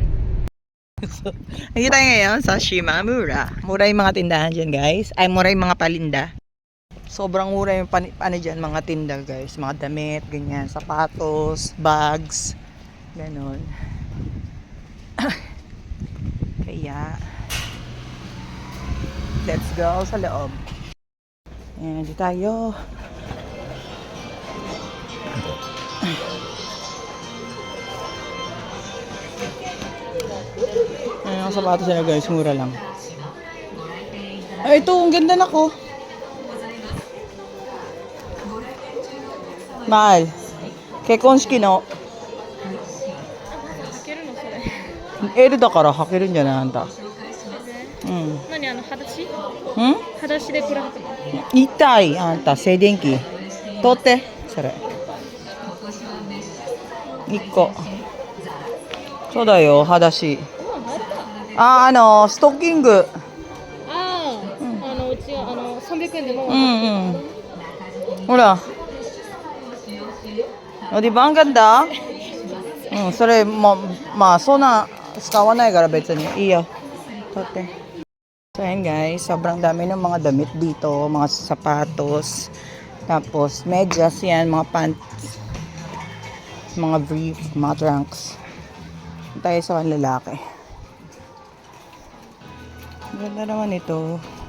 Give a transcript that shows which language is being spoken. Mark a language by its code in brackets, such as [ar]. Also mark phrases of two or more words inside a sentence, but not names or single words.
[tl] So, nandito tayo ngayon sa Shimamura. Mura yung mga tindahan dyan, guys. Ay, mura yung mga palinda. Sobrang mura yung dyan, mga tinda, guys. Mga damit, ganyan. Sapatos, bags. Ganon. Kaya, [en] let's go [tl] sa loob. Ayan, dito tayo. Ayan ang sapatos nila guys, mura lang. Ay, ito, ang ganda na ko. Mahal. [ja] 結婚式の. 履けるのそれ。 L だから履けるんじゃないあんた。うん。何裸足？ん裸足でこれ履くの？痛いあんた静電気通ってそれ1個そうだよ裸足ストッキングああ、うちは300円でも。 [tl] ほらお di ba ang ganda? [ja] それもまあそんな使わないから別にいいよ取って。 [tl] So ayan guys, sobrang dami ng mga damit dito, mga sapatos, tapos medyas yan, mga pants, mga brief, mga trunks. Tayo sa lalaki. Ganda naman ito.